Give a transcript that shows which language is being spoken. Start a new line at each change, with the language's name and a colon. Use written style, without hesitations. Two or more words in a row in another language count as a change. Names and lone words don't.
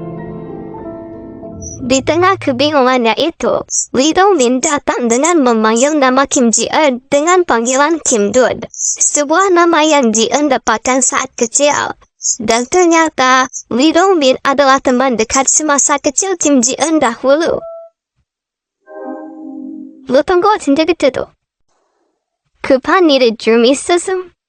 Indonesian: Di tengah kebingungannya itu, Lee Dong-min datang dengan memanggil nama Kim Ji-eun dengan panggilan Kim Dud, sebuah nama yang Ji-eun dapatkan saat kecil. Dan ternyata, Lee Dong-min adalah teman dekat semasa kecil Kim Ji-eun dahulu.
Korean: 어떤 거 진짜 그때도 급한 일에 좀 있었음?